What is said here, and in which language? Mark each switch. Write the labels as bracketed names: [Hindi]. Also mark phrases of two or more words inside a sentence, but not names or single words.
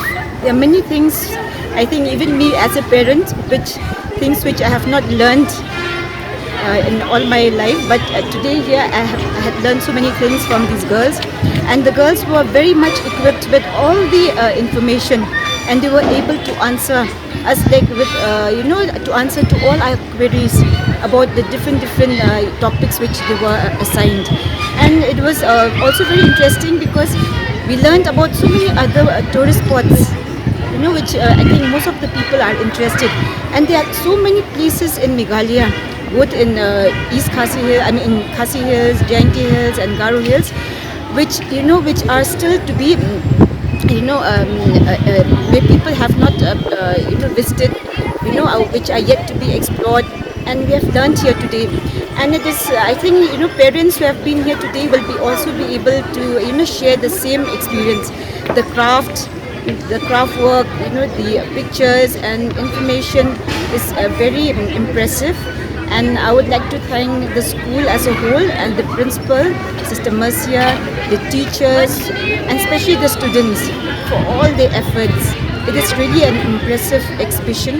[English] There are many things, I think even me as a parent, things which I have not learned in all my life, but today here I had learned so many things from these girls, and the girls were very much equipped with all the information, and they were able to answer us to answer to all our queries about the different topics which they were assigned. And it was also very interesting because we learned about so many other tourist spots, which I think most of the people are interested. And there are so many places in Meghalaya, both in East Khasi Hills, in Khasi Hills, Jainti Hills, and Garo Hills, which are still to be, where people have not visited, which are yet to be explored. And we have learned here today, and it is I think parents who have been here today will also be able to share the same experience. The craft work, the pictures and information is very impressive. And I would like to thank the school as a whole and the principal, Sister Mercia, the teachers, and especially the students for all their efforts. It is really an impressive exhibition.